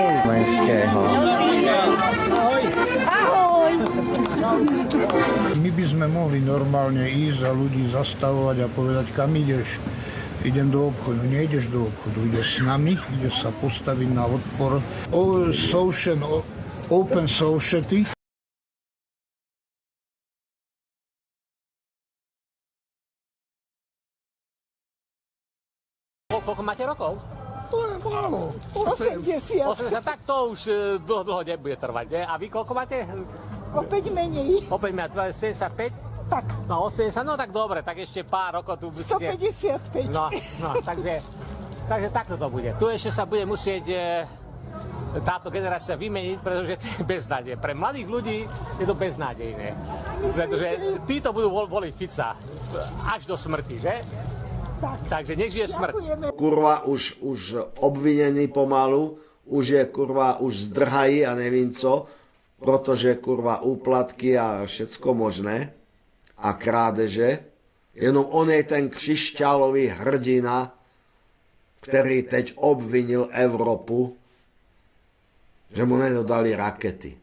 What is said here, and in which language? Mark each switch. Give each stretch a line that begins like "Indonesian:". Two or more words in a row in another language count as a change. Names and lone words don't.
Slovak: Slovenského. Ahoj. My by sme mohli normálne ísť a ľudí zastavovať a povedať, kam ideš. Idem do obchodu. Nejdeš do obchodu, ideš s nami, ideš sa postaviť na odpor.
English: Open society.
Slovak: Koľko máte rokov? To je málo. 80. Tak to už dlho nebude trvať, ne? A vy koľko máte? Opäť menej. Opäť máte 75? Tak. No 80, no tak dobre, tak ešte pár rokov tu budete. 155. No, takže takto to bude. Tu ešte sa bude musieť táto generácia vymeniť, pretože to je beznádej. Pre mladých ľudí je to beznádejné. Pretože títo budú voliť Fica až do smrti, že? Takže nech žije smrť.
Czech: Kurva už obvinený pomalu, už je kurva už zdrhají a nevím co, protože kurva úplatky a všecko možné a krádeže. Jenom on je ten křišťálový hrdina, který teď obvinil Evropu, že mu nedodali rakety.